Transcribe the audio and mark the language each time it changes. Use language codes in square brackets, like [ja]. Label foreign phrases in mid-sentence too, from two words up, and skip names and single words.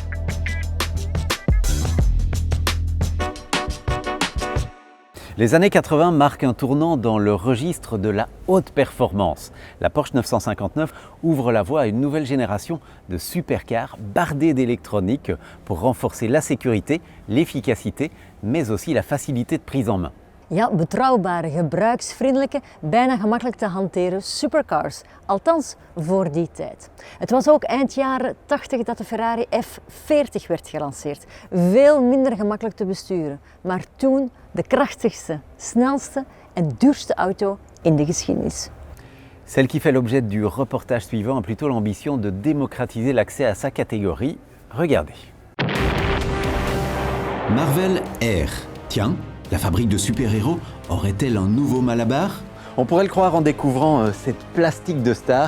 [fr] Les années 80 marquent un tournant dans le registre de la haute performance. La Porsche 959 ouvre la voie à une nouvelle génération de supercars bardés d'électronique pour renforcer la sécurité, l'efficacité, mais aussi la facilité de prise en main. [nl] Ja, betrouwbare, gebruiksvriendelijke, bijna gemakkelijk te hanteren supercars. Althans, voor die tijd. Het was ook eind jaren 80 dat de Ferrari F40 werd gelanceerd. Veel minder gemakkelijk te besturen, maar toen de krachtigste, snelste en duurste auto in de geschiedenis. [fr] Celle qui fait l'objet du reportage suivant a plutôt l'ambition de démocratiser l'accès à sa catégorie. Regardez. Marvel Air. Tiens, la fabrique de super-héros aurait-elle un nouveau Malabar? On pourrait le croire en découvrant cette plastique de star.